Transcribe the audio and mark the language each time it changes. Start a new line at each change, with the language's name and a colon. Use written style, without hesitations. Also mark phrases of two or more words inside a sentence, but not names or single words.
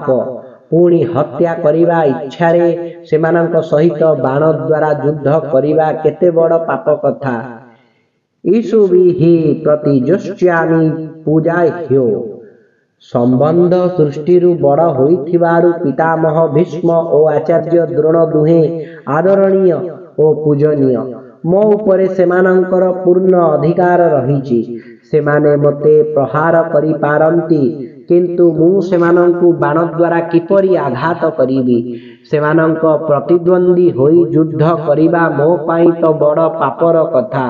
Odia: ପୁଣି ହତ୍ୟା କରିବା ଇଚ୍ଛାରେ ସେମାନଙ୍କ ସହିତ ବାଣ ଦ୍ୱାରା ଯୁଦ୍ଧ କରିବା କେତେ ବଡ଼ ପାପ କଥା।
Sanskrit: इषुभिः प्रतिजोष्यामि पूजाह्यो।
Odia: ସମ୍ବନ୍ଧ ଦୃଷ୍ଟିରୁ ବଡ଼ ହୋଇଥିବାରୁ ପିତାମହ ଭୀଷ୍ମ ଓ ଆଚାର୍ଯ୍ୟ ଦ୍ରୋଣ ଦୁହେଁ ଆଦରଣୀୟ ଓ ପୂଜନୀୟ। ମୋ ଉପରେ ସେମାନଙ୍କର ପୂର୍ଣ୍ଣ ଅଧିକାର ରହିଛି। ସେମାନେ ମତେ ପ୍ରହାର କରି ପାରନ୍ତି କିନ୍ତୁ ମୁଁ ସେମାନଙ୍କୁ ବାଣ ଦ୍ୱାରା କିପରି ଆଘାତ କରିବି। ସେମାନଙ୍କ ପ୍ରତିଦ୍ୱନ୍ଦ୍ୱୀ ହୋଇ ଯୁଦ୍ଧ କରିବା ମୋ ପାଇଁ ତ ବଡ଼ ପାପର କଥା।